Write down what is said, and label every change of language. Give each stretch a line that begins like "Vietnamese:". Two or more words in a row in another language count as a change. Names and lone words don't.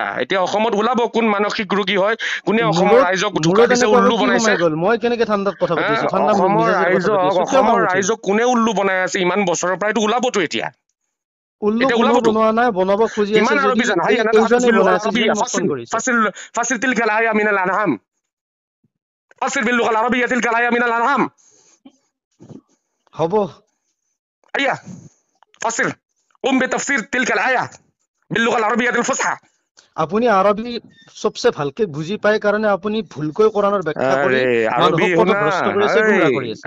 Assamese: এতিয়া অসমত ওলাব কোন মানসিক ৰোগী হয়, কোনে অসমৰ মূৰত ৰাইজক ধোকা মূৰত দিছে, এনেকুৱাকৈ উল্লু কি বনাইছে। সোমাই গ'ল? মই কেনেকে ঠাণ্ডাত কথা পাতি আছো? ঠাণ্ডা মিজাজেৰে কথা পাতি আছো, কিয় খং অসমৰ উঠিল? ৰাইজক কোনে উল্লু বনাই আছে ইমান বছৰৰ পৰাইতো ওলাবতো এতিয়া। উল্লু এতিয়া কোনো ওলাবতো। বনোৱা নাই, বনাব খুজি আছে কিমান যদি আৰবী জানা?
Arabic: ها أنا
Assamese: এইজনে
Arabic: تحدث بال
Assamese: বনাই
Arabic: লুগাল
Assamese: আছে যিজনে
Arabic: আৰবিয়া
Assamese: মোক ফোন কৰিছে।
Arabic: فسر تلك الآية من الأنعام. فسر باللغة العربية تلك الآية من الأنعام.
Assamese: হ'ব,
Arabic: أيا فسر بتفسير تلك الآية باللغة العربية الفصحى.
Assamese: আপুনি আৰবী চবচে ভালকে বুজি পায় কাৰণে আপুনি ভুলকৈ কোৰাণৰ ব্যাখ্যা কৰি আৰে আৰবী মানুহক শুনা, পথভ্ৰষ্ট কৰি আছে, গুমৰাহ কৰি আছে।